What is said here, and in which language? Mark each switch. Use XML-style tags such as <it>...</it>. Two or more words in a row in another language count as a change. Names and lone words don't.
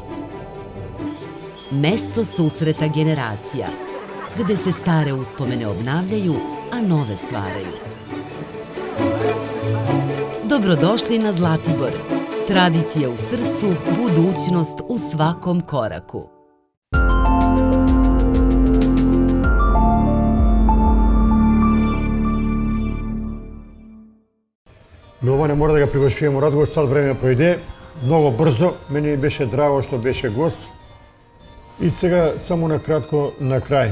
<sr>Mesto susreta generacija, gde se stare uspomene obnavljaju, a nove stvaraju. Dobrodošli na Zlatibor. Tradicija u srcu, budućnost u svakom koraku.</sr> <mk>Миловане, мора да го привршуваме разговор, сад време пројде. Многу брзо, мене ми беше драго што беше гост. И сега, само на кратко, на крај.</mk>